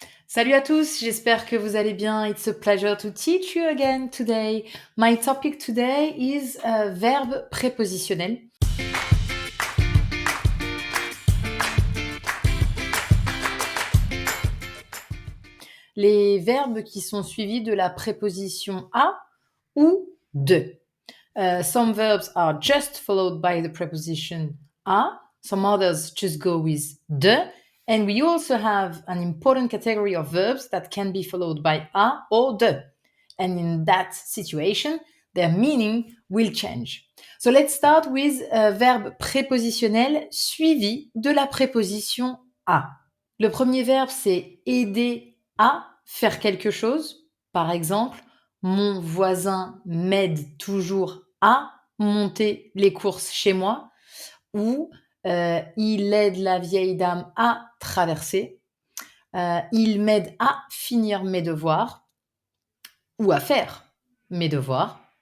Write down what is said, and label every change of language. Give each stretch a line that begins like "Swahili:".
French: Salut à tous, j'espère que vous allez bien.
English: It's a pleasure to teach you again today. My topic today is verbe prépositionnel.
French: Les verbes qui sont suivis de la préposition à ou de.
English: Some verbs are just followed by the preposition a. Some others just go with de. And we also have an important category of verbs that can be followed by a or de. And in that situation, their meaning will change. So let's start with a
French: verbe prépositionnel suivi de la préposition à. Le premier verbe, c'est aider à faire quelque chose. Par exemple, mon voisin m'aide toujours à monter les courses chez moi, ou il aide la vieille dame à traverser, il m'aide à finir mes devoirs ou à faire mes devoirs.